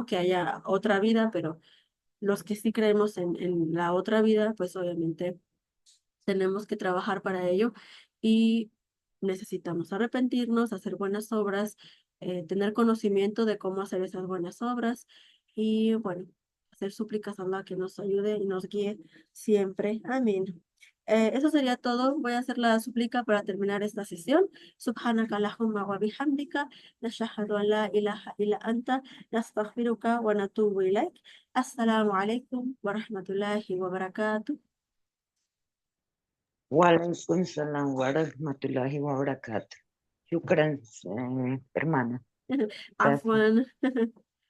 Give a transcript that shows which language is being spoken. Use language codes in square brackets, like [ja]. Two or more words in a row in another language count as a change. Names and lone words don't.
[es] Que haya otra vida, pero los que sí creemos en la otra vida, pues obviamente tenemos que trabajar para ello y necesitamos arrepentirnos, hacer buenas obras, tener conocimiento de cómo hacer esas buenas obras y bueno, hacer súplicas a Allah que nos ayude y nos guíe siempre. Amén. Eso sería todo. Voy a hacer la súplica para terminar esta sesión. [ar] سبحانك اللهم وبحمدك نشهد أن لا إله إلا أنت نستغفرك ونتوب إليك. السلام عليكم ورحمة الله وبركاته. وعليكم السلام ورحمة الله وبركاته. [es] Shukran, hermana. Gracias. عفوا